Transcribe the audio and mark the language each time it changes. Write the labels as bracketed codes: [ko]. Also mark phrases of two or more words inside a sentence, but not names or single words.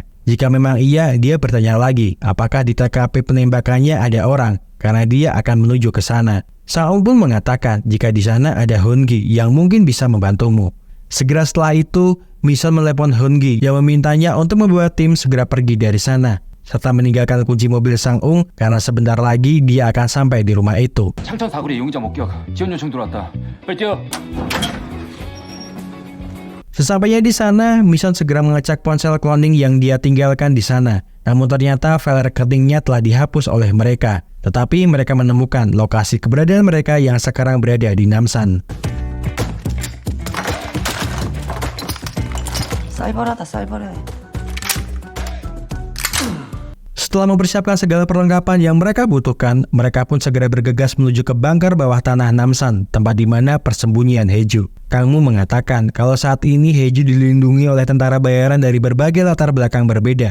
[id] Jika memang iya, dia bertanya lagi apakah di TKP penembakannya ada orang, karena dia akan menuju ke sana. Sang Ong pun mengatakan jika di sana ada Hungi yang mungkin bisa membantumu. Segera setelah itu, Mison menelepon Hungi yang memintanya untuk membawa tim segera pergi dari sana, serta meninggalkan kunci mobil Sang Ung karena sebentar lagi dia akan sampai di rumah itu. [ko] 창천 사거리 용의자 목격. 지원 요청 들어왔다. 빨리 뛰어. [id] Sesampainya di sana, Mison segera mengecek ponsel cloning yang dia tinggalkan di sana. Namun ternyata file rekeningnya telah dihapus oleh mereka. Tetapi mereka menemukan lokasi keberadaan mereka yang sekarang berada di Namsan. [ko] 쌀벌하다 쌀벌해. [id] Setelah mempersiapkan segala perlengkapan yang mereka butuhkan, mereka pun segera bergegas menuju ke bunker bawah tanah Namsan, tempat di mana persembunyian Heju. Kang Mu mengatakan kalau saat ini Heju dilindungi oleh tentara bayaran dari berbagai latar belakang berbeda.